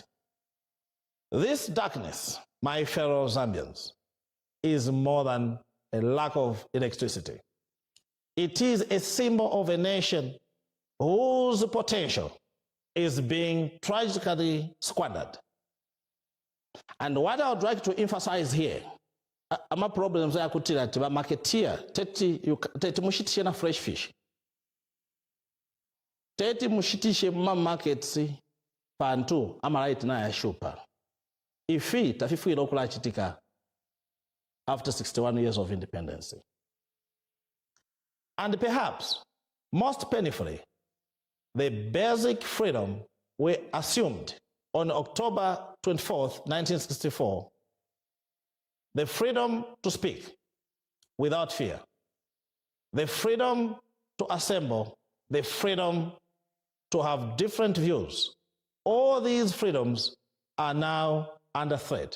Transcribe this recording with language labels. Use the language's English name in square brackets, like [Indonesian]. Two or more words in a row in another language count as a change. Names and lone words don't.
[English] This darkness, my fellow Zambians, is more than a lack of electricity. It is a symbol of a nation whose potential is being tragically squandered. And what I would like to emphasize here, ama problems I could tell you, [Bemba] marketeer, teti mushitishe na [English] fresh fish. [Bemba] Teti mushitishe ma markets pantu ama right na ya shupa. Ifi tafifu ilokula chitika [English] after 61 years of independence. And perhaps, most painfully, the basic freedom we assumed on October 24th, 1964, the freedom to speak without fear, the freedom to assemble, the freedom to have different views, all these freedoms are now under threat.